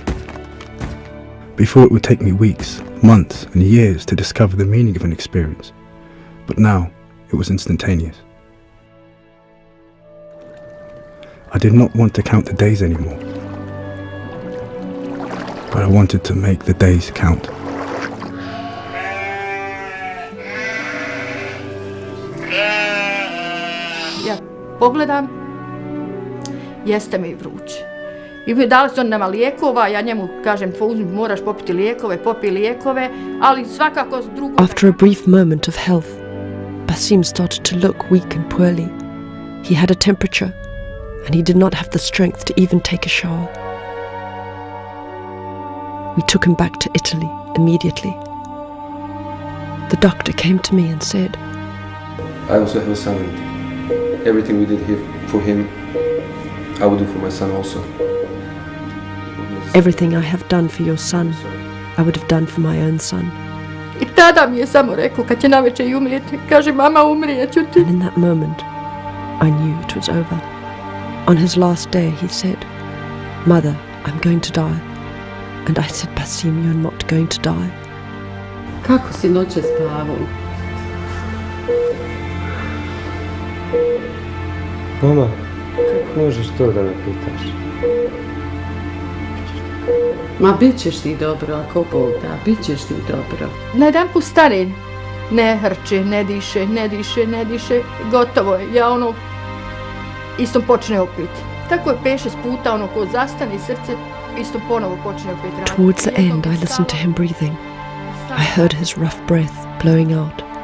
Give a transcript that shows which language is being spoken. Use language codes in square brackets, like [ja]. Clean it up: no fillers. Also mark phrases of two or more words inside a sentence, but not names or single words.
[en] Before it would take me weeks, months and years to discover the meaning of an experience, but now it was instantaneous. I did not want to count the days anymore, but I wanted to make the days count. [bs] Ja pogledam, jeste mi vruće. I dali su nama lijekova, ja njemu kažem, moraš popiti lijekove, popi lijekove, ali svakako drugo... [en] After a brief moment of health, Basim started to look weak and poorly. He had a temperature, and he did not have the strength to even take a shower. We took him back to Italy immediately. The doctor came to me and said, I also have a son, and everything we did here for him, I would do for my son also. everything I have done for your son, I would have done for my own son. [bs] I tada mi je samo rekao, kad će navečer i umrijeti, kaže, mama, umrijet ću ti. [en] And in that moment, I knew it was over. On his last day, he said, Mother, I'm going to die. And I said, Basim, you're not going to die. [bs] Kako si noće spavao? Mama, kako možeš to da me pitaš? Ma bit ćeš ti dobro, ako Bog da, bit ćeš ti dobro. Na jedan put stane, ne hrče, ne diše, gotovo je. Ja istom počne opet. Tako je 5-6 puta, ko zastane srce, istom ponovo počne opet raditi. [en] Towards the end, I listened to him breathing. I heard his rough breath blowing out.